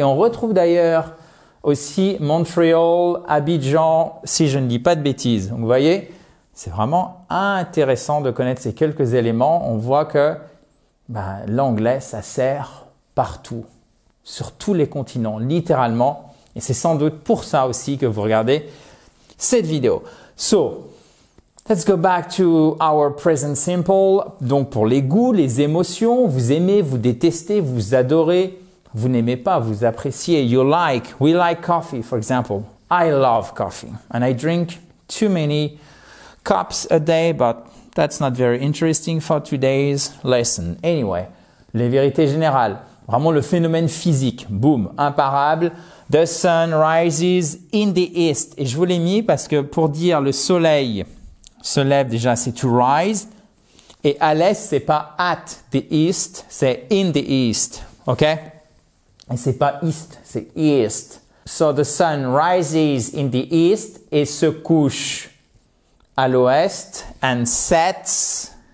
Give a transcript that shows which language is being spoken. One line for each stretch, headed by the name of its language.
French: Et on retrouve d'ailleurs aussi Montréal, Abidjan, si je ne dis pas de bêtises. Donc, vous voyez, c'est vraiment intéressant de connaître ces quelques éléments. On voit que l'anglais, ça sert partout, sur tous les continents, littéralement. Et c'est sans doute pour ça aussi que vous regardez cette vidéo.
English: So, let's go back to our present simple.
French: Donc, pour les goûts, les émotions, vous aimez, vous détestez, vous adorez, vous n'aimez pas, vous appréciez.
English: You like, we like coffee, for example. I love coffee and I drink too many cups a day, but that's not very interesting for today's lesson.
French: Anyway, les vérités générales, vraiment le phénomène physique, boum, imparable.
English: The sun rises in the east.
French: Et je vous l'ai mis parce que pour dire le soleil se lève déjà, c'est to rise. Et à l'est, c'est pas
English: at the east,
French: c'est
English: in the east.
French: OK? Et c'est pas east, c'est east.
English: So the sun rises in the east
French: et se couche à l'ouest
English: and sets.